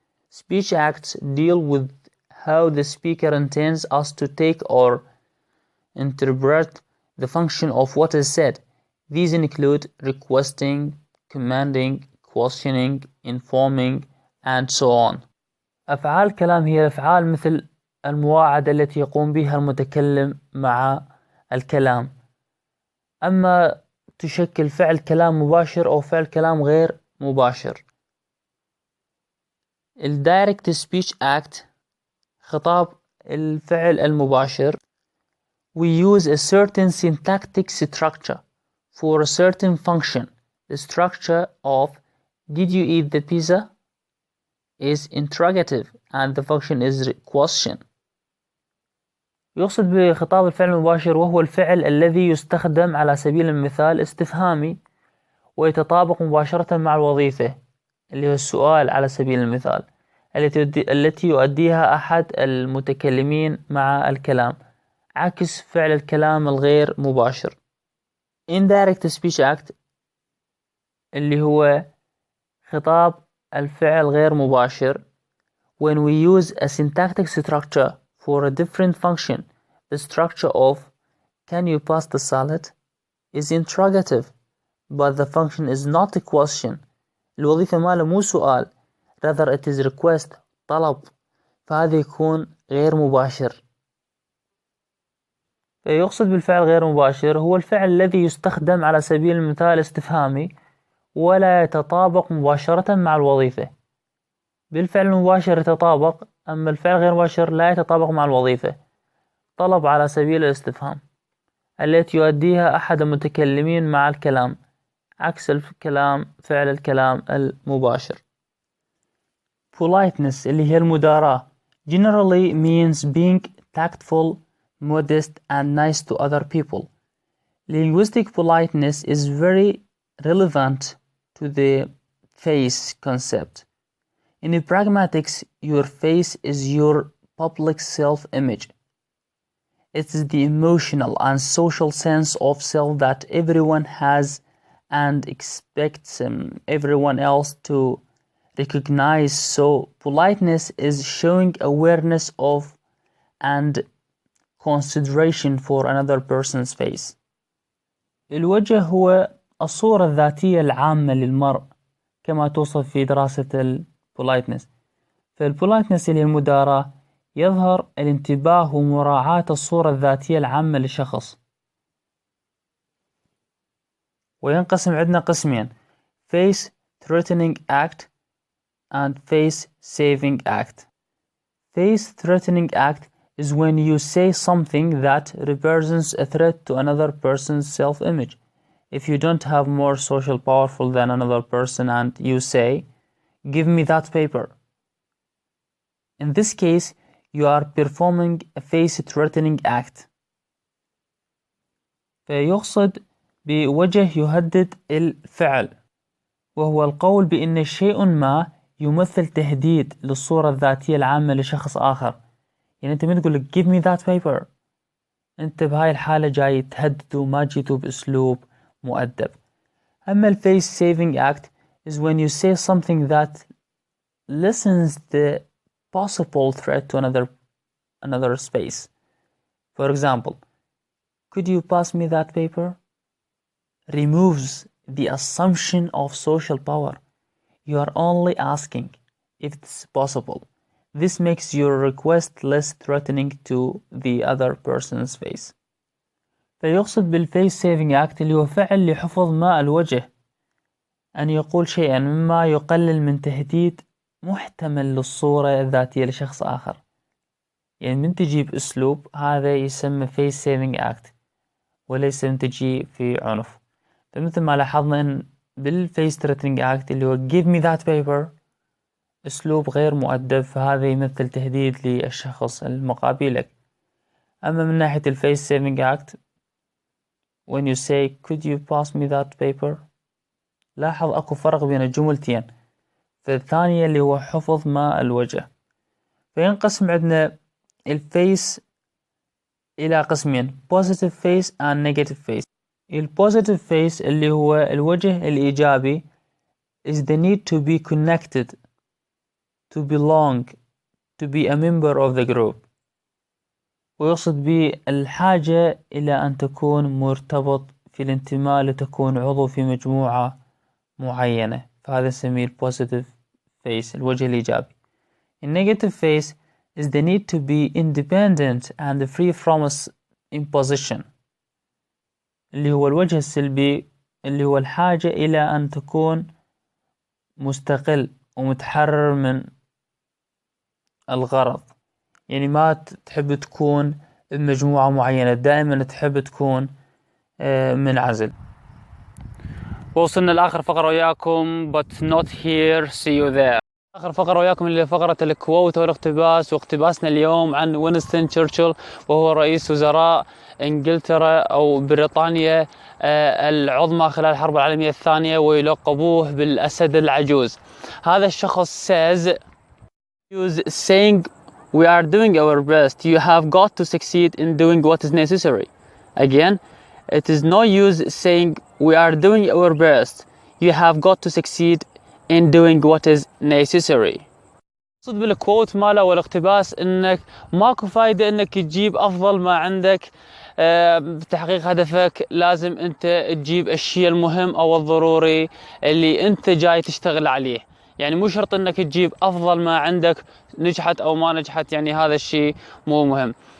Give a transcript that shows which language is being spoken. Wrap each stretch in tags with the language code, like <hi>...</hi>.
<en>Speech acts deal with how the speaker intends us to take or interpret the function of what is said. These include requesting, commanding, questioning, informing, and so on.</en> <ar>أفعال الكلام هي الأفعال مثل المواعدة التي يقوم بها المتكلم مع الكلام. أما تشكل فعل كلام مباشر أو فعل كلام غير مباشر. الدايركت</ar> <en>speech act</en> <ar>خطاب الفعل المباشر</ar> <en>we use a certain syntactic structure for a certain function. The structure of did you eat the pizza is interrogative and the function is question.</en> <ar>يقصد بخطاب الفعل المباشر وهو الفعل الذي يستخدم على سبيل المثال استفهامي ويتطابق مباشرة مع الوظيفة اللي هو السؤال على سبيل المثال التي يؤديها أحد المتكلمين مع الكلام، عكس فعل الكلام الغير مباشر.</ar> <en>Indirect speech act</en> <ar>اللي هو خطاب الفعل غير مباشر</ar> <en>when we use a syntactic structure for a different function. The structure of can you pass the salad is interrogative but the function is not a question.</en> <ar>الوظيفة ماله مو سؤال</ar> <en>rather it is request</en> <ar>طلب، فهذا يكون غير مباشر. فيقصد بالفعل غير مباشر هو الفعل الذي يستخدم على سبيل المثال استفهامي ولا يتطابق مباشرة مع الوظيفة. بالفعل المباشر يتطابق، أما الفعل غير مباشر لا يتطابق مع الوظيفة. طلب على سبيل الاستفهام التي يؤديها أحد المتكلمين مع الكلام، عكس الكلام فعل الكلام المباشر.</ar> <en>Politeness</en> <ar>اللي هي المداراة</ar> <en>generally means being tactful, modest and nice to other people. Linguistic politeness is very relevant to the face concept. In pragmatics, your face is your public self-image. It's the emotional and social sense of self that everyone has and expects everyone else to recognize. So politeness is showing awareness of and consideration for another person's face.</en> <ar>الوجه هو الصورة الذاتية العامة للمرء كما توصف في دراسة البولايتنس. فالبولايتنس اللي هي المداراة يظهر الانتباه ومراعاة الصورة الذاتية العامة للشخص. وينقسم عندنا قسمين</ar> <en>face threatening act and face saving act. Face threatening act is when you say something that represents a threat to another person's self-image. If you don't have more social powerful than another person and you say, give me that paper. In this case, you are performing a face-threatening act.</en> <ar>فيقصد بوجه يهدد الفعل وهو القول بأن شيء ما يمثل تهديد للصورة الذاتية العامة لشخص آخر. يعني أنت من تقول لك</ar> <en>give me that paper،</en> <ar>أنت بهاي الحالة جاي تهدده، ما جيته بأسلوب مؤدب. أما ال</ar> <en>face saving act is when you say something that lessens the possible threat to another space. For example, could you pass me that paper? Removes the assumption of social power. You are only asking if it's possible. This makes your request less threatening to the other person's face.</en> <ar>فيقصد بالface saving act اللي هو فعل لحفظ ماء الوجه، أن يقول شيئا مما يقلل من تهديد محتمل للصورة الذاتية لشخص آخر. يعني من تجي بأسلوب هذا يسمى face saving act وليس من تجي في عنف. فمثل ما لاحظنا إن بالface threatening act اللي هو</ar> <en>give me that paper</en> <ar>أسلوب غير مؤدب، فهذا يمثل تهديد للشخص المقابلك. أما من ناحية</ar> <en>الface saving act when you say could you pass me that paper،</en> <ar>لاحظ أكو فرق بين الجملتين. فالثانية اللي هو حفظ ماء الوجه. فينقسم عندنا الفيس إلى قسمين</ar> <en>positive face and negative face. الpositive face</en> <ar>اللي هو الوجه الإيجابي</ar> <en>is the need to be connected, to belong, to be a member of the group.</en> <ar>ويقصد بالحاجة إلى أن تكون مرتبط في الانتماء لتكون عضو في مجموعة معينة، فهذا نسميه positive face الوجه الإيجابي.</ar> <en>Negative face is the need to be independent and free from imposition</en> <ar>اللي هو الوجه السلبي اللي هو الحاجة إلى أن تكون مستقل ومتحرر من الغرض. يعني ما تحب تكون بمجموعة معينة، دائما تحب تكون منعزل. وصلنا لآخر فقرة وياكم</ar> <en>but not here see you there.</en> <ar>آخر فقرة وياكم اللي فقرة الكووت والاقتباس، واقتباسنا اليوم عن وينستون تشرشل وهو رئيس وزراء إنجلترا أو بريطانيا العظمى خلال الحرب العالمية الثانية، ويلقبوه بالأسد العجوز. هذا الشخص</ar> <en>saying we are doing our best, you have got to succeed in doing what is necessary. Again, it is no use saying we are doing our best, you have got to succeed in doing what is necessary.</en> <ar>صد بالكوت ماله والاقتباس انك ماكو فايدة انك تجيب افضل ما عندك بتحقيق هدفك، لازم انت تجيب الشيء المهم او الضروري اللي انت جاي تشتغل عليه. يعني مو شرط انك تجيب افضل ما عندك، نجحت او ما نجحت يعني هذا الشيء مو مهم.</ar>